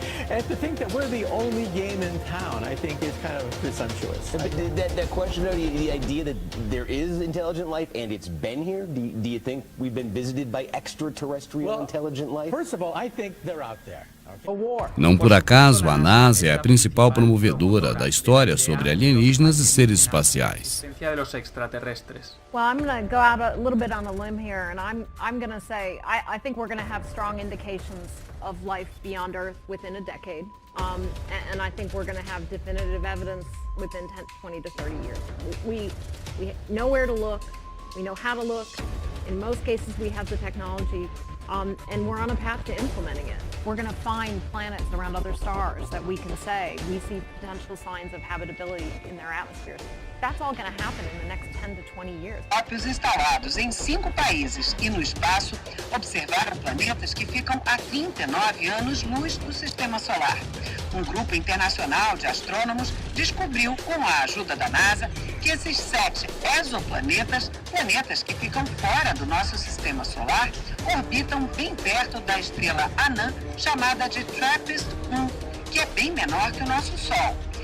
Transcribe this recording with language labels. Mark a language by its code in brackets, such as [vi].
[en] And to think that we're the only game in town, I think is kind of presumptuous. But that question, though, the idea that there is intelligent life and it's been here, do you think we've been visited by extraterrestrial intelligent life? First of all, I think they're out there. [pt] Não por acaso, a NASA é a principal promovedora da história sobre alienígenas e seres espaciais. [en] Well, I'm going to go out a little bit on a limb here, and I'm going to say I think we're going to have strong indications of life beyond Earth within a decade, and I think we're going to have definitive evidence within 20 to 30 years. We know where to look, we know how to look. In most cases, we have the technology. And we're on a path to implementing it. We're going to find planets around other stars that we can say we see potential signs of habitability in their atmospheres. That's all going to happen in the next 10 to 20 years. [pt] Telescópios instalados em 5 países e no espaço observaram planetas que ficam a 29 anos-luz do Sistema Solar. Um grupo internacional de astrônomos descobriu, com a ajuda da NASA, que esses 7 exoplanetas, planetas que ficam fora do nosso Sistema Solar, orbitam bem perto da estrela anã chamada de TRAPPIST-1, que é bem menor que o nosso Sol.